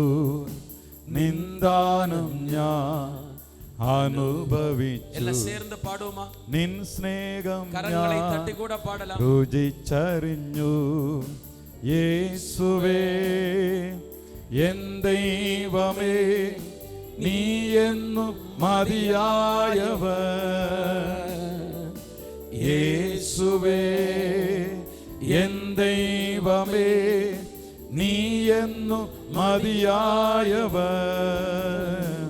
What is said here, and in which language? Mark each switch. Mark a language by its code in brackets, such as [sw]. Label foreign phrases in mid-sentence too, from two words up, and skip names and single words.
[ml] നിന്ദാനം ഞാൻ അനുഭവിച്ചു, [ta] எல்லாம் சேர்ந்து பாடுவோமா? [ml] നിൻ സ്നേഹം [ta] கரங்களை [ml] ഞാൻ [ta] தட்டி கூட பாடலாம். [ml] രുചിച്ചറിഞ്ഞു. യേശുവേ എൻ ദൈവമേ, നീ എന്നും മതിയായവൻ. യേശുവേ എൻ ദൈവമേ, നീ എന്നും മതിയായവൻ.